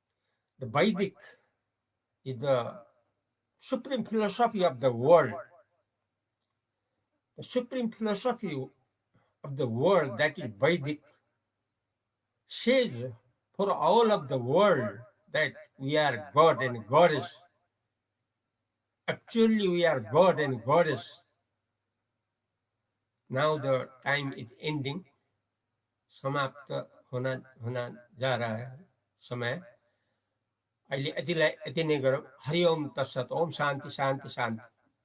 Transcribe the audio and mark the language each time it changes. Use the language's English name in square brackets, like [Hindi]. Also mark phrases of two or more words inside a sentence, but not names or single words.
[English] The Vedic is the supreme philosophy of the world, the supreme philosophy of the world, that is Vedic, says for all of the world that we are God and Goddess. Actually, we are God and Goddess. Now the time is ending. [Hindi] समाप्त होना होना जा रहा है समय. [Nepali] अहिले यति नै गरौँ. [Sanskrit] हरि ओम तत्सत. ओम शान्ति शान्ति शान्ति.